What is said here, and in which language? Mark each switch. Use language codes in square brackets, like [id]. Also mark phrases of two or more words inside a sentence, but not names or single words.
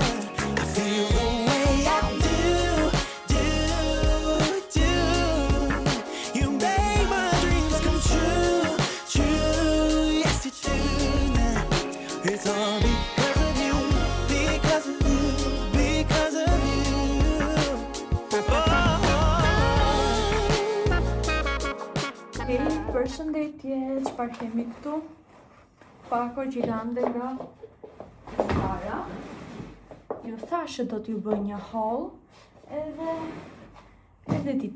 [en] I feel the way I do. You make my dreams come true, yes you do. It's all because of you, because of you, because of you. [sq] Hej, përshëndetje, çfarë kemi këtu? Pako gjigande nga Zara. Ju thashë do t'ju bëj një haul, edhe dita.